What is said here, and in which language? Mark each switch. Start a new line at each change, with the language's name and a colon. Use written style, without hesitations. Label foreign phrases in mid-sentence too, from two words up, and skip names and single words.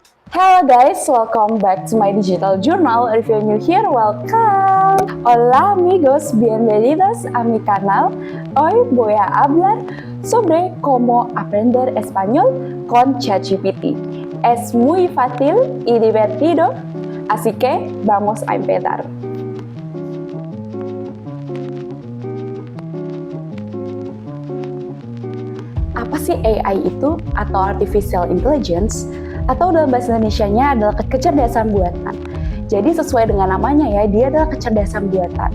English: Hello guys, welcome back to my digital journal. If you're new here, welcome.
Spanish: Hola amigos, bienvenidos a mi canal. Hoy voy a hablar sobre cómo aprender español con ChatGPT. Es muy fácil y divertido, así que vamos a empezar.
Indonesian: Apa sih AI itu atau
English: Artificial Intelligence?
Indonesian: Atau dalam bahasa Indonesianya adalah kecerdasan buatan. Jadi sesuai dengan namanya ya, dia adalah kecerdasan buatan.